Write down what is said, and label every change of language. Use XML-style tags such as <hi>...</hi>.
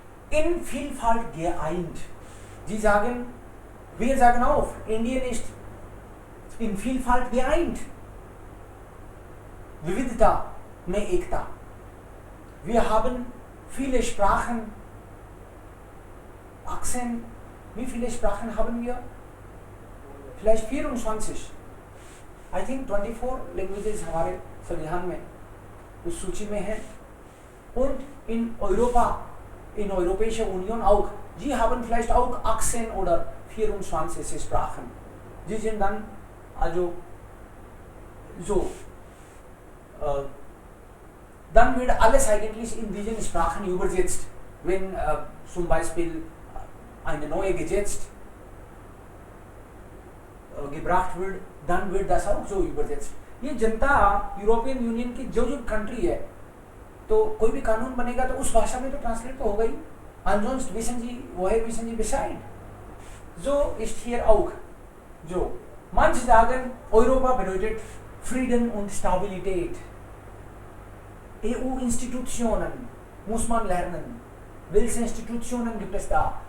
<de>In Vielfalt geeint. Sie sagen, wir sagen auch, Indien ist in Vielfalt geeint.</de> <hi>Vividta mein Ekta.</hi> <de>Wir haben viele Sprachen, Akzent. Wie viele Sprachen haben wir? Vielleicht 24.</de> <en>I think 24 languages</en> <hi>हमारे संविधान में उस सूची में है.</hi> <de>Und in Europa, in Europäischer Union auch. Sie haben vielleicht auch 18 oder 24 Sprachen. Sie sind dann also so. Dann wird alles eigentlich in diesen Sprachen übersetzt. Wenn zum Beispiel eine neue Gesetz gebracht wird, dann wird das auch so übersetzt.</de> <hi>ये जनता European union की जो country है, तो कोई भी कानून बनेगा तो उस भाषा में तो ट्रांसलेट तो होगा ही.</hi> <de>Ansonsten wissen Sie, woher wissen Sie Bescheid? So ist hier auch. So. Manche sagen, Europa bedeutet Frieden und Stabilität. EU-Institutionen muss man lernen. Welche Institutionen gibt es da?</de>